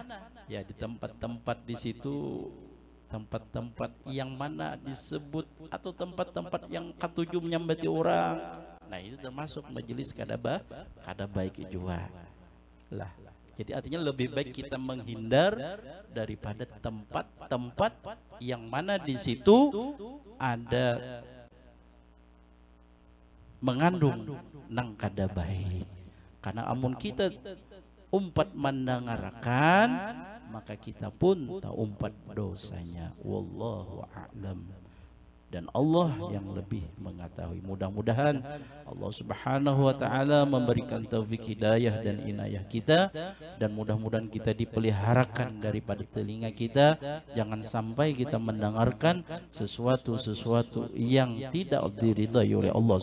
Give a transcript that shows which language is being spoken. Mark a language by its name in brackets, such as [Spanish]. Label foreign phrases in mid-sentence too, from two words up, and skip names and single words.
[Indonesian] Ya di tempat-tempat di situ, tempat-tempat yang mana disebut atau tempat-tempat yang ketujuh menyambati orang. [Banjar] Nah itu termasuk majelis kada baik juga lah. [Indonesian] Jadi artinya lebih baik kita menghindar daripada tempat-tempat yang mana di situ ada mengandung nang kada baik. [Banjar] Karena amun kita umpat mendengarkan, maka kita pun tak umpat dosanya. [Arabic] Wallahu a'lam. [Indonesian] Dan Allah yang lebih mengetahui. Mudah-mudahan [Arabic] Allah Subhanahu wa taala [Indonesian] memberikan taufik hidayah dan inayah kita, dan mudah-mudahan kita dipeliharakan daripada telinga kita, jangan sampai kita mendengarkan sesuatu yang tidak diridhai oleh Allah